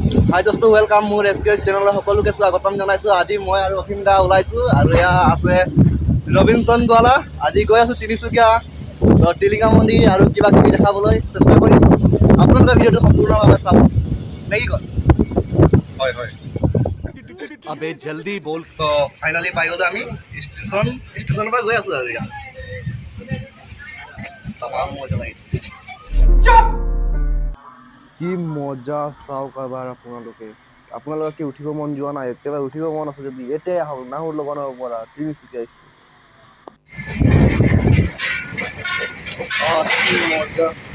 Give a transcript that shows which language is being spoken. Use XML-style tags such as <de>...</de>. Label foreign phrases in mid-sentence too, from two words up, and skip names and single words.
<as>হাই দোস্ত ৱেলকাম মোৰ এছকেএছ চেনেলৰ সকলোকে স্বাগতম জনাইছোঁ। আজি মই আৰু অসীম দা ওলাইছোঁ আৰু এয়া আছে ৰবিনসন গোৱালা। আজি গৈ আছোঁ তিনিচুকীয়া টিলিঙা মন্দিৰ আৰু কিবা কিবি দেখাবলৈ চেষ্টা কৰিম। আপোনালোকে ভিডিঅ'টো সম্পূৰ্ণভাৱে চাব নে কি কয়? হয় হয়।</as> <hi>अबे जल्दी बोल।</hi> <as>তো ফাইনালি পাই গ'লোঁ আমি ষ্টেচনৰ পৰা গৈ আছোঁ আৰু ইয়াত তামাম মজা লাগিছে। কি মজা চাওক এবাৰ আপোনালোকে কি উঠিব মন যোৱা নাই? একেবাৰে উঠিব মন আছে যদি এতিয়াই আহক, নাহৰ লগনৰ পৰা তিনিচুকীয়া কি মজা।</as>